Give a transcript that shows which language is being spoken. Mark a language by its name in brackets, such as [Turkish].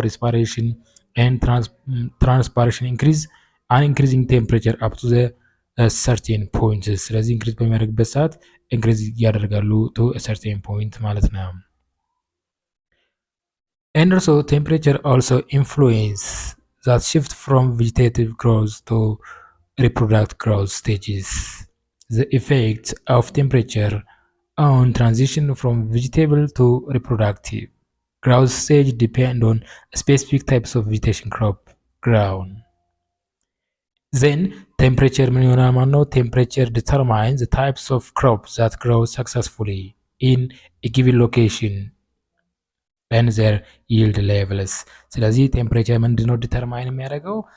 [English] ሬስፓሬሽን ኤንድ ትራንስፓሬሽን ኢንክሪዚንግ ቴምፕሬቸር አፕ ቱ ዘ ሰርቴን ፖይንት። [Amharic] ስለዚህ [English] ኢንክሪዝ [Amharic] በሚያደርግበት ሰዓት [English] ኢንክሪዝ [Amharic] ያደርጋሉ [English] ቱ ሰርቴን ፖይንት [Amharic] ማለት ነው። [English] And also temperature also influence that shift from vegetative growth to reproductive growth stages. The effect of temperature on transition from vegetable to reproductive growth stage depend on specific types of vegetation crop ground. [Amharic] Then temperature ምን ይሆናል ማለት ነው? [English] Temperature determines the types of crops that grow successfully in a given location and their yield levels. [Amharic] ስለዚህ ቴምፕሬቸር ምንድነው ዲተርማይን የሚያደርገው?